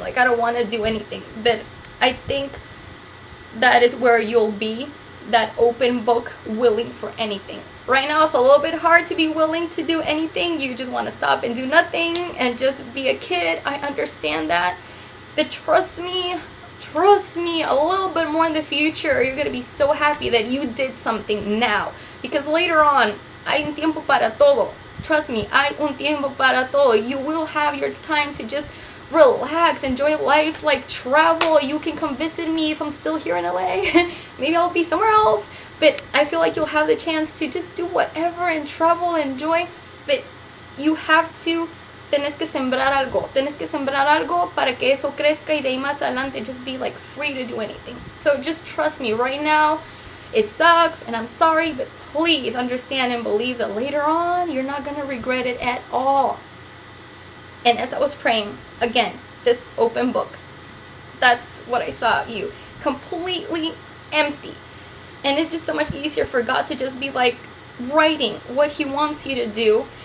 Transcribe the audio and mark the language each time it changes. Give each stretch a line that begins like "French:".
English: Like, I don't want to do anything. But I think that is where you'll be, that open book, willing for anything. Right now it's a little bit hard to be willing to do anything. You just want to stop and do nothing and just be a kid. I understand that. But trust me, a little bit more in the future, you're going to be so happy that you did something now. Because later on,
Spanish: hay un tiempo para todo.
English: Trust me, hay un tiempo para todo. You will have your time to just relax, enjoy life, like travel. You can come visit me if I'm still here in LA. Maybe I'll be somewhere else. But I feel like you'll have the chance to just do whatever and travel, enjoy. But you have to,
Spanish: tienes que sembrar algo. Tienes que sembrar algo para que eso crezca y de ahí más adelante
English: just be like free to do anything. So just trust me right now. It sucks and I'm sorry, but please understand and believe that later on you're not going to regret it at all. And as I was praying, again, this open book, that's what I saw of you. Completely empty. And it's just so much easier for God to just be like writing what He wants you to do.